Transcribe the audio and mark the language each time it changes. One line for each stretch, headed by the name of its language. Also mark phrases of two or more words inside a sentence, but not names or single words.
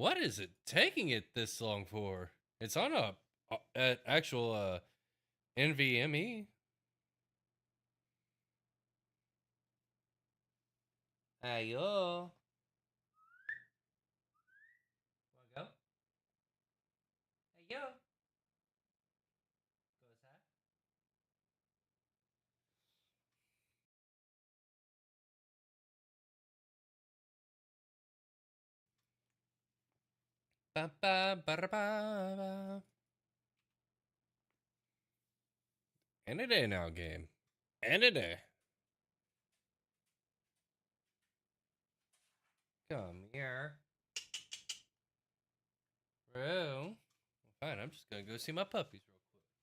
English: What is it taking it this long for? It's on a actual NVMe. Ayo. Wanna go? Ayo. Ba, ba, ba, ba, ba. Any day now, game. Any day. Come here. Bro. Fine, I'm just gonna go see my puppies real quick.